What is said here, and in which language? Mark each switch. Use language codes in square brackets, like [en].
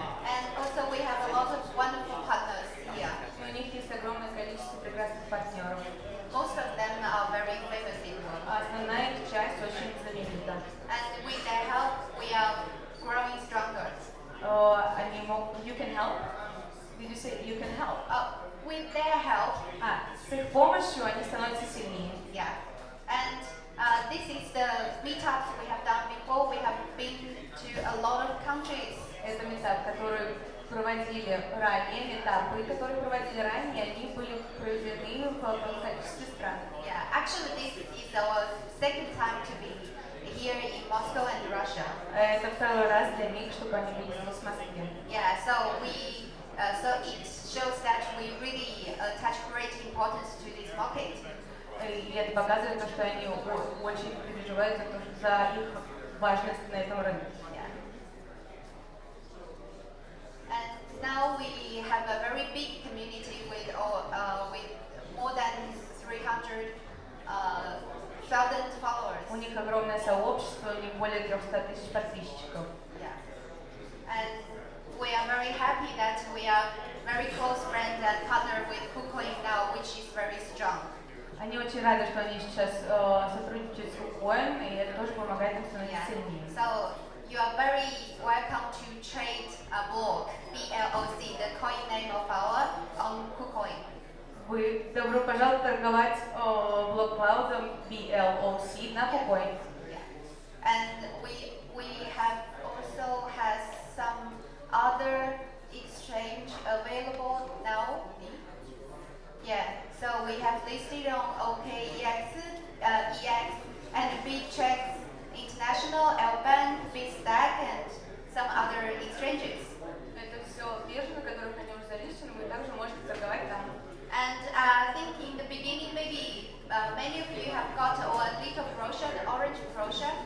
[en] And also we have a lot of wonderful partners here. [ru] И у них есть огромное количество прекрасных партнеров. [en] Most of them are very famous in the world. [ru] А основная их часть очень знаменита. [en] And with their help, we are growing stronger. [ru] Они могут... [en] You can help? Did you say you can help? With their help, [ru] С их помощью они становятся сильнее. [en] yeah. And this is the meetups we have done before. We have been to a lot of countries. [ru] Это Митап, который проводили ранее, Митапы, которые проводили ранее, они были проведены в количестве стран. [en] Yeah, actually this is our second time to be here in Moscow and Russia. [ru] Это второй раз для них, чтобы они были здесь в Москве. [en] Yeah, so it shows that we really attach great importance to this market. [ru] И это показывает то, что они очень переживают за их важность на этом рынке. [en] Yeah. And now we have a very big community with more than 300,000 followers. [ru] У них огромное сообщество, у них более 300 тысяч подписчиков. [en] Yeah. And we are very happy that we are very close friends and partner with KuCoin now, which is very strong. [ru] Они очень рады, что они сейчас сотрудничают с KuCoin, и это тоже помогает им становиться сильнее. [en] So you are very welcome to trade a block, BLOC, the coin name of our on KuCoin. [ru] Вы добро пожаловать торговать Blockcloud BLOC на KuCoin. [en] Yeah. And we have also has some other exchange available now. Yeah, so we have listed on OKEX, EX, and BCheck International, LBank, BitStack, and some other exchanges. [ru] Это все биржи, на которых они уже заличены, вы также можете торговать там. [en] And I think in the beginning, maybe many of you have got a little brochure, the orange brochure.